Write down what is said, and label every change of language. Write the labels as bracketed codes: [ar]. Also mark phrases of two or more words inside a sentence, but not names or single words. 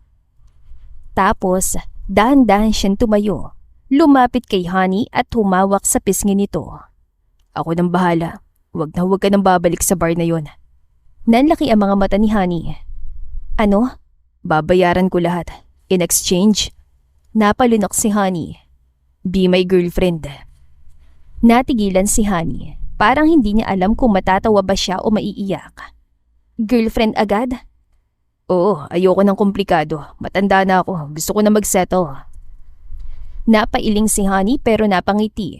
[tl] Tapos, dahan-dahan siyang tumayo. Lumapit kay Honey at humawak sa pisngi nito. Ako nang bahala. Huwag ka nang babalik sa bar na yon. Nanlaki ang mga mata ni Honey. Ano? Babayaran ko lahat. [en] In exchange, [tl] napalunok si Honey. [en] Be my girlfriend. [tl] Natigilan si Honey. Parang hindi niya alam kung matatawa ba siya o maiiyak. Girlfriend agad? Oo, ayoko ng komplikado. Matanda na ako. Gusto ko na magsettle. Napailing si Honey pero napangiti.